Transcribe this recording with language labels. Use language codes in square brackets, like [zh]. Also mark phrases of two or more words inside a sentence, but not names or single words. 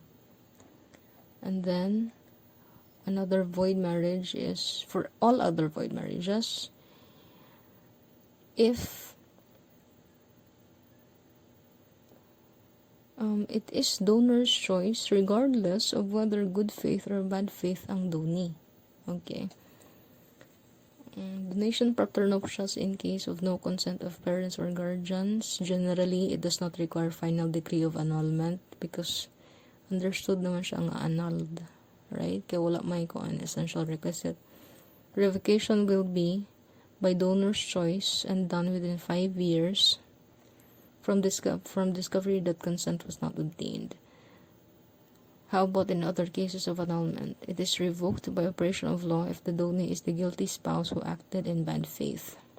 [en] And then another void marriage is for all other void marriages. If it is donor's choice regardless of whether good faith or bad faith ang donee. Okay. Donation prenuptials in case of no consent of parents or guardians. Generally, it does not require final decree of annulment because understood naman siya ang annulled. Right? [hil] Kaya wala may ko an essential requisite. [en] Revocation will be by donor's choice and done within 5 years from discovery that consent was not obtained. How about in other cases of annulment? It is revoked by operation of law if the donee is the guilty spouse who acted in bad faith.